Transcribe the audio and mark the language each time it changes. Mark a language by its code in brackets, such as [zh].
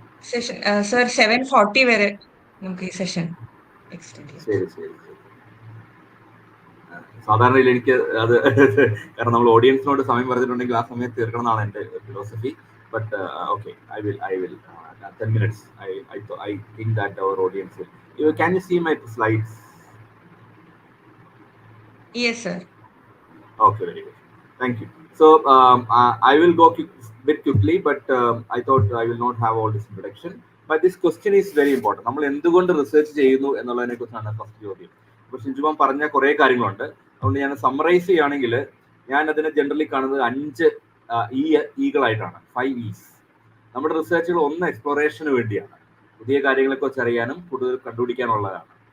[ml] Session sir 7:40 വരെ നമുക്ക് ഈ സെഷൻ എക്സ്റ്റെൻഡ് ചെയ്യാം. ശരി. സാധാരണ എനിക്ക് അത് കാരണം നമ്മൾ ഓഡിയൻസിനോട് സമയം പറഞ്ഞിട്ടുണ്ടെങ്കിൽ ആ സമയത്ത് തീർക്കണം എന്നാണ് എൻ്റെ philosophy. [en] But okay, I will 10 minutes. I think that our audience will. Can you see my slides? Yes, sir. Okay, very good. Thank you. So I will go bit quickly, but I thought I will not have all this introduction. But this question is very important. [ml] നമ്മൾ എന്തുകൊണ്ട് research ചെയ്യുന്നു എന്നുള്ളതിനെ കുറിച്ചാണ് first ചോദ്യം. അപ്പോൾ ഷിജു മാം പറഞ്ഞ കുറേ കാര്യങ്ങളുണ്ട്. അതുകൊണ്ട് ഞാൻ സമ്മറൈസ് ചെയ്യുകയാണെങ്കിൽ ഞാൻ അതിനെ ജനറലി കാണുന്നത് 5 ഈകളായിട്ടാണ്. 5 E's. നമ്മുടെ റിസർച്ചുകൾ ഒന്ന് എക്സ്പ്ലോറേഷന് വേണ്ടിയാണ്, പുതിയ കാര്യങ്ങളെ കുറിച്ച് അറിയാനും കൂടുതൽ കണ്ടുപിടിക്കാനുള്ളതാണ്.